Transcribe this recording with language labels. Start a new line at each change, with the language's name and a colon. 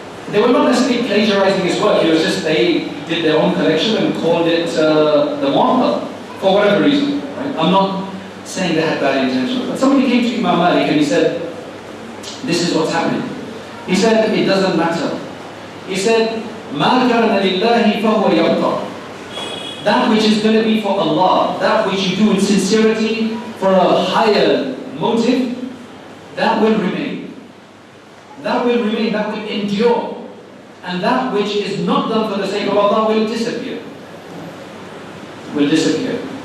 English: They were not necessarily plagiarizing his work. It was just they did their own collection and called it the Muwatta for whatever reason. Right? I'm not saying they had bad intentions, but somebody came to Imam Malik and he said, this is what's happening. He said, it doesn't matter. He said,
Arabic: مَا كَانَ لِلَّهِ فَهُوَ يَبْقَى.
English: That which is going to be for Allah, that which you do in sincerity for a higher motive, that will remain. That will remain, that will endure. And that which is not done for the sake of Allah will disappear. Will disappear.